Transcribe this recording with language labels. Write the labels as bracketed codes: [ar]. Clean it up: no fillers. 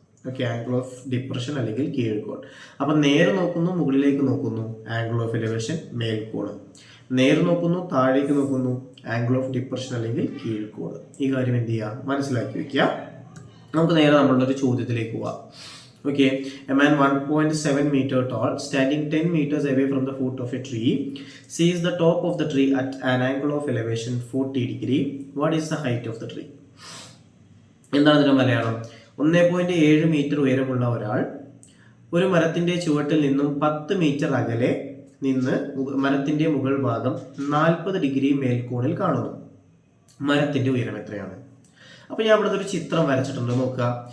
[ml] Okay, angle of depression അല്ലെങ്കിൽ കീഴ്ക്കോൺ. അപ്പൊ നേരെ നോക്കുന്നു, മുകളിലേക്ക് നോക്കുന്നു, ആംഗിൾ ഓഫ് എലിവേഷൻ മേൽക്കോൺ. നേരെ നോക്കുന്നു, താഴേക്ക് നോക്കുന്നു, ആംഗിൾ ഓഫ് ഡിപ്രഷൻ അല്ലെങ്കിൽ കീഴ്ക്കോൺ. ഈ കാര്യം എന്ത് ചെയ്യുക? മനസ്സിലാക്കി വെക്കുക. നമുക്ക് നേരെ നമ്മളുടെ ഒരു ചോദ്യത്തിലേക്ക് പോവാം. [en] Okay, a man 1.7 meter tall, standing 10 meters away from the foot of a tree, sees the top of the tree at an angle of elevation 40 degree. What is the height of the tree? [ml] എന്താണ് ഇതിന്റെ Malayalam? 1.7 metre ഉയരമുള്ള ഒരാൾ ഒരു മരത്തിന്റെ ചുവട്ടിൽ നിന്നും 10 metre അകലെ നിന്ന് മരത്തിന്റെ മുകൾ ഭാഗം 40 ഡിഗ്രി മേൽക്കോണിൽ കാണുന്നു. മരത്തിന്റെ ഉയരം എത്രയാണ്? അപ്പൊ ഞാൻ ഇവിടെ ഒരു ചിത്രം വരച്ചിട്ടുണ്ട്, നോക്കുക.